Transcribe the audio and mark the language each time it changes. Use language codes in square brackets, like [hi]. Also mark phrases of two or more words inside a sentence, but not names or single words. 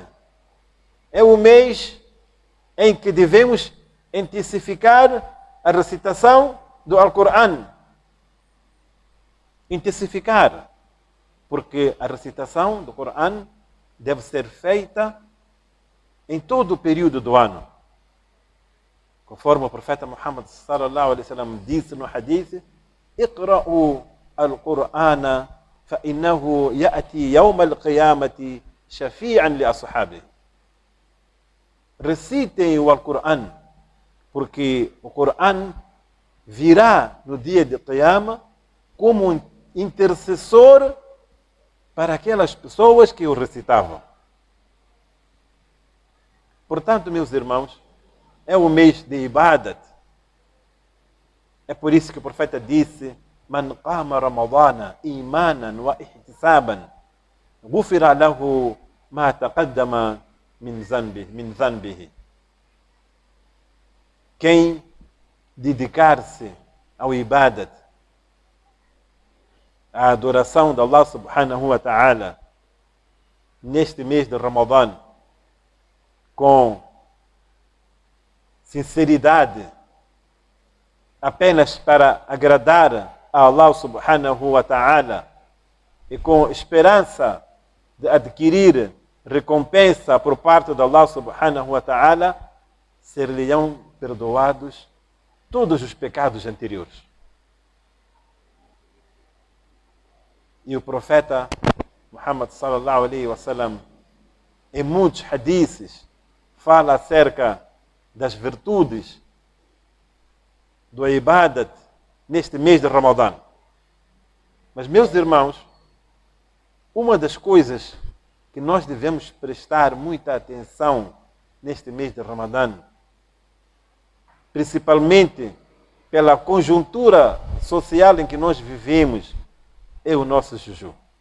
[pt] É um mês em que devemos intensificar a recitação do Alcorão. Intensificar, porque a recitação do Corão deve ser feita em todo o período do ano. Conforme o profeta Muhammad [ar] صلى الله عليه وسلم [pt] disse no hadith: [ar] "اقرءوا القرآن فإنه يأتي يوم القيامة شفيعا لأصحابه." [pt] Recitem o Alcorão, porque o Corão virá no dia de Qiyama como um intercessor para aquelas pessoas que o recitavam. Portanto, meus irmãos, é o mês de Ibadat. É por isso que o profeta disse: [ar] "من قام رمضان إيمانا واحتسابا غفر له ما تقدم من ذنبه." [pt] Quem dedicar-se ao Ibadat, a adoração de Allah [ar] سبحانه وتعالى, [pt] neste mês de Ramadã, com sinceridade, apenas para agradar a Allah [ar] سبحانه وتعالى [pt] e com esperança de adquirir recompensa por parte de Allah [ar] سبحانه وتعالى, [pt] ser-lhe-ão perdoados todos os pecados anteriores. E o profeta Muhammad [ar] صلى الله عليه وسلم, [pt] em muitos hadiths, fala acerca das virtudes do Ibadat neste mês de Ramadã. Mas, meus irmãos, uma das coisas que nós devemos prestar muita atenção neste mês de Ramadã, principalmente pela conjuntura social em que nós vivemos, é o nosso jejum.